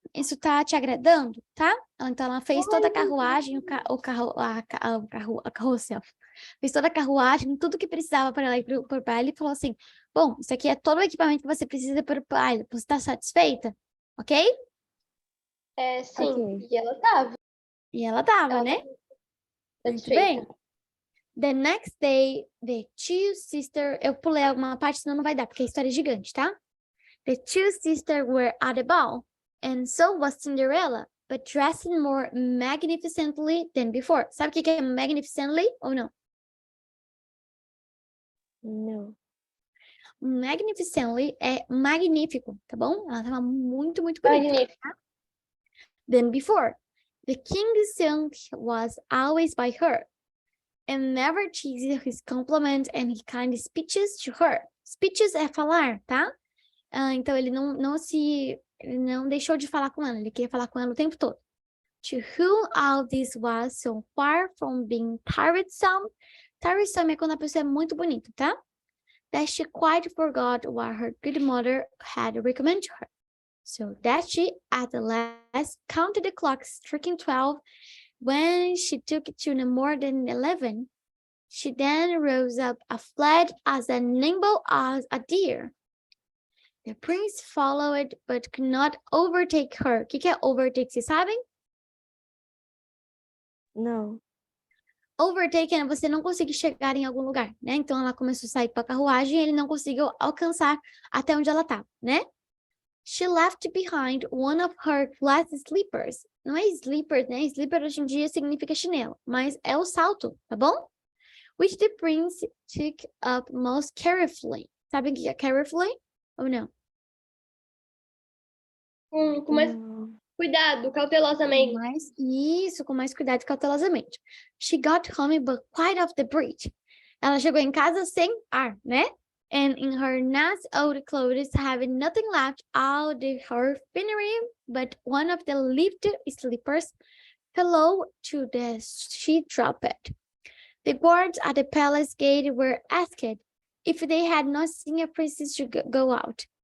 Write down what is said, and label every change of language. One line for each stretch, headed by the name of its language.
Portuguese: Isso está te agradando, tá? Então ela fez toda a carruagem, a carroça, fez toda a carruagem, tudo que precisava para ela ir para o baile e falou assim, bom, isso aqui é todo o equipamento que você precisa para o baile, você está satisfeita? Ok? É, sim. Ok. E ela tava. E ela tava, Ela né? tava Muito satisfeita. bem.
English: The next day, the 2 sisters...
Portuguese: Eu pulei alguma parte, senão não vai dar, porque a história é gigante, tá?
English: The 2 sisters were at the ball, and so was Cinderella, but dressed more magnificently than before.
Portuguese: Sabe o que é magnificently ou não?
English: No.
Portuguese: Magnificently é magnífico, tá bom? Ela tava muito, muito bonita. Magnífico.
English: Than before. The king's son was always by her. and never ceases his compliments and his kind speeches to her.
Portuguese: Speeches é falar, tá? Então ele não deixou de falar com ela, ele queria falar com ela o tempo todo.
English: To whom all this was so far from being tiresome.
Portuguese: Tiresome é quando a pessoa é muito bonita, tá?
English: That she quite forgot what her good mother had recommended to her. So that she at the last counted the clock striking 12. When she took it to no more than 11, she then rose up, fled as nimble as a deer. The prince followed, but could not overtake her.
Portuguese: O que é overtake, vocês sabem? Não. Overtake é você não conseguir chegar em algum lugar, né? Então ela começou a sair com a carruagem e ele não conseguiu alcançar até onde ela estava, né?
English: She left behind one of her glass slippers.
Portuguese: Não é sleeper, né? Sleeper hoje em dia significa chinelo, mas é o salto, tá bom?
English: Which the prince took up most carefully.
Portuguese: Sabem o que é carefully ou não? Com mais cuidado, cautelosamente. Com mais cuidado e cautelosamente.
English: She got home but quite off the breath.
Portuguese: Ela chegou em casa sem ar, né?
English: And in her nice old clothes, having nothing left out of her finery but one of the lifted slippers, fell to the she dropped it. The guards at the palace gate were asked if they had not seen a princess to go out.